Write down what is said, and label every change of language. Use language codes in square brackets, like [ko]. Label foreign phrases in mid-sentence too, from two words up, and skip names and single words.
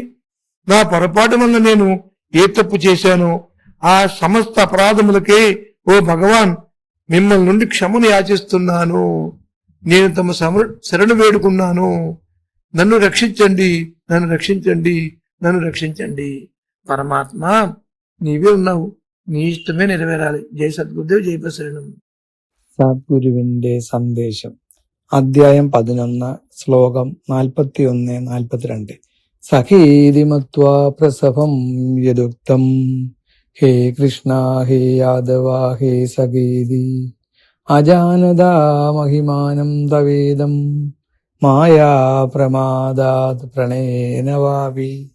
[te] నా పొరపాటు వల్ల నేను ఏ తప్పు చేశానో ఆ సమస్త అపరాధములకే ఓ భగవాన్ మిమ్మల్ని నుండి క్షమను యాచిస్తున్నాను. నేను తమ శరణు వేడుకున్నాను. నన్ను రక్షించండి, నన్ను రక్షించండి, నన్ను రక్షించండి. పరమాత్మ, నీవే ఉన్నావు, నీ ఇష్టమే నెరవేరాలి. జై సద్గురుదేవ్, జై ప్రసరణం. [ml] സദ്ഗുരുവിന്റെ സന്ദേശം. അധ്യായം 11, ശ്ലോകം 41-42. [sa] സഖീതി മത്വാ പ്രസവം യദുക്തം, ഹേ കൃഷ്ണ ഹേ യാദവ ഹേ സഖീതി, അജാനദാ മഹിമാനം തവേദം, മായാ പ്രമാദാത് പ്രണയേന വാപി,